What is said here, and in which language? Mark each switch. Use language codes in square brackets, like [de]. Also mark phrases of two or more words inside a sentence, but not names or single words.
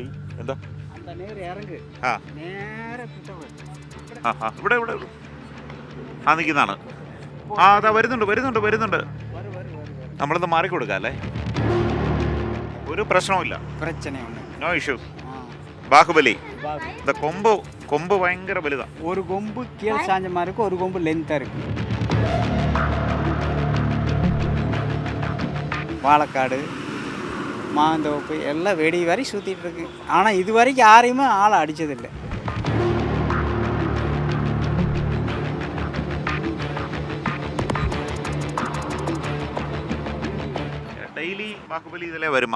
[ml] എന്താ ആ ഇവിടെ ഇവിടെ ആ നിൽക്കുന്നതാണ്. ആ അതാ വരുന്നുണ്ട് വരുന്നുണ്ട് വരുന്നുണ്ട്. നമ്മളൊന്ന് മാറിക്കൊടുക്കാം അല്ലേ? ഒരു പ്രശ്നവുമില്ല, [en] no issues. [ml] ബാഹുബലി കൊമ്പ് ഭയങ്കര വലുതാ. [ta] ஒரு கொம்பு கீழே சாஞ்ச மாதிரி இருக்கும், ஒரு கொம்பு லென்த்தாக இருக்கு. வாழைக்காடு மாந்தோப்பு எல்லாம் வெடி வரை சுற்றிட்டு இருக்கு. ஆனால் இது வரைக்கும் யாரையுமே ஆளை அடித்ததில்லை. டெய்லி பாகுபலி இதில் வருமா?